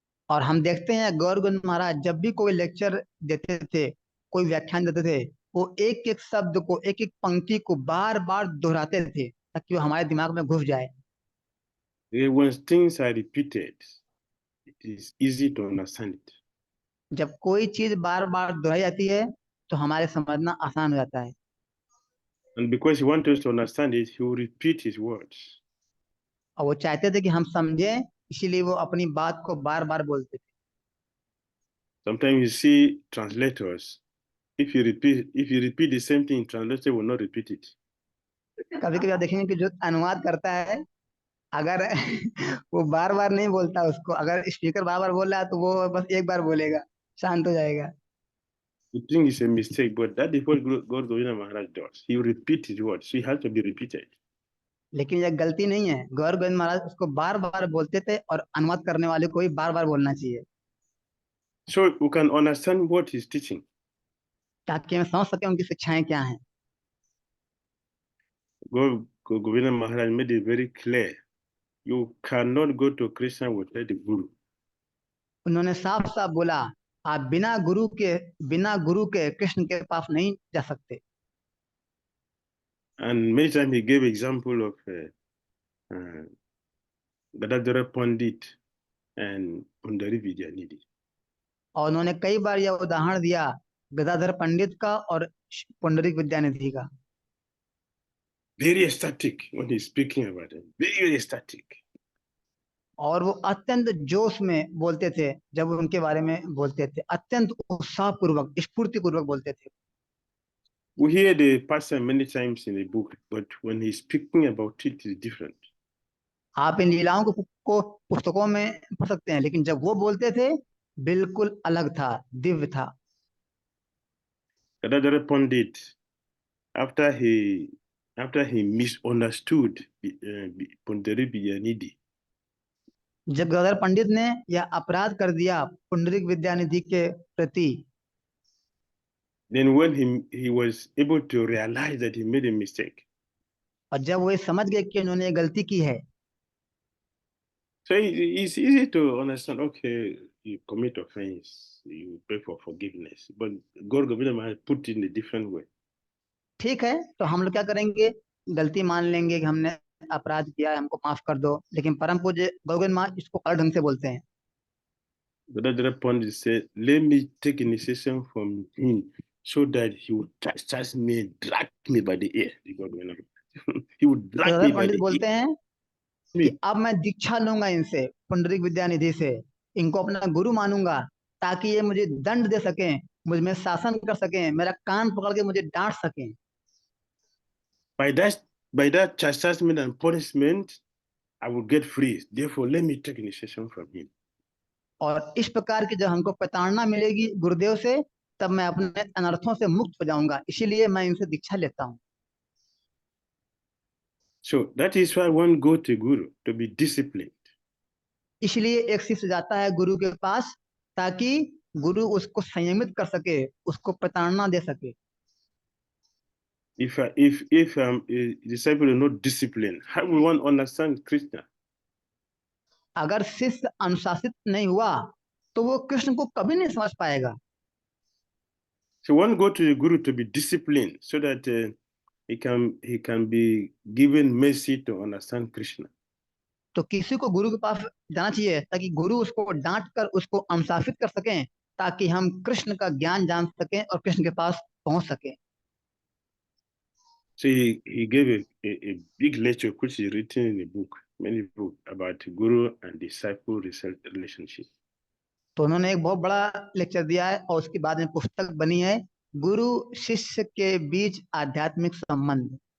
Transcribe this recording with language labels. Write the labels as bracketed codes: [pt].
[hi] और हम देखते हैं गौर गोविंद महाराज जब भी कोई लेक्चर देते थे, कोई व्याख्यान देते थे, वो एक एक शब्द को, एक एक पंक्ति को बार बार दोहराते थे ताकि वो हमारे दिमाग में घुस जाए। [en] When things are repeated, it is easy to understand it. [hi] जब कोई चीज बार बार दोहराई जाती है तो हमारे समझना आसान हो जाता है। [en] And because he wants us to understand it, he will repeat his words. [hi] और वो चाहते थे कि हम समझें, इसीलिए वो अपनी बात को बार बार बोलते थे। [en] Sometimes you see translators, if you repeat the same thing, translator will not repeat it. [hi] कभी कभी आप देखेंगे कि जो अनुवाद करता है, अगर वो बार बार नहीं बोलता उसको, अगर स्पीकर बार बार बोल रहा है तो वो बस एक बार बोलेगा, शांत हो जाएगा। [en] You think it's a mistake, but that is what God Govinda Maharaj does. He will repeat his words, so he has to be repeated. [hi] लेकिन यह गलती नहीं है, गौर गोविंद महाराज उसको बार बार बोलते थे और अनुवाद करने वाले को भी बार बार बोलना चाहिए, [en] So we can understand what he's teaching. [hi] ताकि हम समझ सके उनकी शिक्षाएं क्या हैं। [en] God Govinda Maharaj made it very clear. You cannot go to Krishna without the Guru. [hi] उन्होंने साफ साफ बोला, आप बिना गुरु के कृष्ण के पास नहीं जा सकते। [en] And many times he gave example of Gadadhara Pandit and Pundari Vidyanidhi. [hi] और उन्होंने कई बार यह उदाहरण दिया गदाधर पंडित का और पुंडरीक विद्यानिधि का। [en] Very ecstatic when he's speaking about it. Very ecstatic. [hi] और वो अत्यंत जोश में बोलते थे जब उनके बारे में बोलते थे, अत्यंत उत्साहपूर्वक, स्फूर्तिपूर्वक बोलते थे। [en] We hear the pastor many times in the book, but when he's speaking about it, it's different. [hi] आप इन लीलाओं को पुस्तकों में पढ़ सकते हैं, लेकिन जब वो बोलते थे बिल्कुल अलग था, दिव्य था। [en] Gadadhara Pandit, after he misunderstood Pundari Vidyanidhi, [hi] जब गदाधर पंडित ने यह अपराध कर दिया पुंडरीक विद्यानिधि के प्रति, [en] then when he was able to realize that he made a mistake, [hi] और जब वो समझ गए कि उन्होंने गलती की है, [en] so it's easy to understand. Okay, you commit offense, you pray for forgiveness, but God Govinda Maharaj put it in a different way. [hi] ठीक है, तो हम लोग क्या करेंगे, गलती मान लेंगे कि हमने अपराध किया है, हमको माफ कर दो, लेकिन परम पूज्य गौर गोविंद महाराज इसको अलग ढंग से बोलते हैं। [en] Gadadhara Pandit said, "Let me take initiation from him, so that he would touch me and drag me by the ear." He would drag me by [hi] Pandit [en] the [hi] बोलते [en] ear. [hi] हैं कि अब मैं दीक्षा लूंगा इनसे, पुंडरीक विद्यानिधि से, इनको अपना गुरु मानूंगा ताकि ये मुझे दंड दे सकें, मुझ में शासन कर सकें, मेरा कान पकड़ के मुझे डांट सकें। [en] By that chastisement and punishment, I will get free. Therefore, let me take initiation from him. [hi] और इस प्रकार की जब हमको प्रताड़ना मिलेगी गुरुदेव से, तब मैं अपने अनर्थों से मुक्त हो जाऊंगा, इसीलिए मैं इनसे दीक्षा लेता हूँ। [en] So that is why one go to Guru to be disciplined. [hi] इसलिए एक शिष्य जाता है गुरु के पास ताकि गुरु उसको संयमित कर सके, उसको प्रताड़ना दे सके। [en] If a disciple is not disciplined, how will one understand Krishna? [hi] अगर शिष्य अनुशासित नहीं हुआ तो वो कृष्ण को कभी नहीं समझ पाएगा। [en] So one go to the Guru to be disciplined so that he can be given mercy to understand Krishna. [hi] तो किसी को गुरु के पास जाना चाहिए ताकि गुरु उसको डांट कर उसको अनुशासित कर सकें, ताकि हम कृष्ण का ज्ञान जान सकें और कृष्ण के पास पहुंच सकें। [en] So he gave a big lecture which is written in a book, many books about Guru and disciple relationship. [hi] तो उन्होंने एक बहुत बड़ा लेक्चर दिया है और उसके बाद में पुस्तक बनी है, गुरु शिष्य के बीच आध्यात्मिक संबंध।